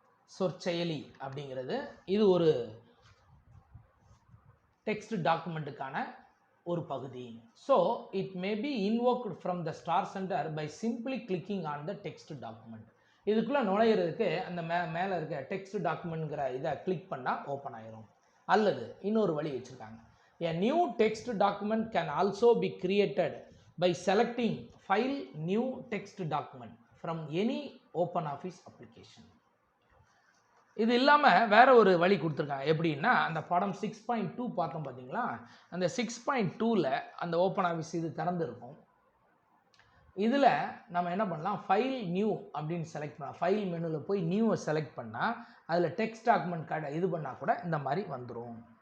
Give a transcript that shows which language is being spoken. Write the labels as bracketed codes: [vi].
[ta] சொற்செயலி அப்படிங்கிறது இது ஒரு டெக்ஸ்ட் டாக்குமெண்ட்டுக்கான ஒரு பகுதி. [en] So it may be invoked from the star centre by simply clicking on the text document. [ta] இதுக்குள்ளே நுழையிறதுக்கு அந்த மேலே இருக்க டெக்ஸ்ட் டாக்குமெண்ட்ங்கிற இதை கிளிக் பண்ணால் ஓப்பன் ஆயிரும். அல்லது இன்னொரு வழி வச்சுருக்காங்க. [en] A new text document can also be created by selecting File New Text Document from any OpenOffice application. [ta] இது இல்லாமல் வேற ஒரு வழி கொடுத்துருக்காங்க. எப்படின்னா அந்த படம் 6.2 பார்த்தோம் பார்த்தீங்களா, அந்த 6.2ல் அந்த ஓப்பன் ஆஃபீஸ் இது திறந்துருக்கும். இதில் நம்ம என்ன பண்ணலாம், ஃபைல் நியூ அப்படின்னு செலக்ட் பண்ணலாம். ஃபைல் மெனுவில் போய் நியூவை செலக்ட் பண்ணால் அதில் டெக்ஸ்ட் டாக்குமெண்ட் இது பண்ணால் கூட இந்த மாதிரி வந்துடும்.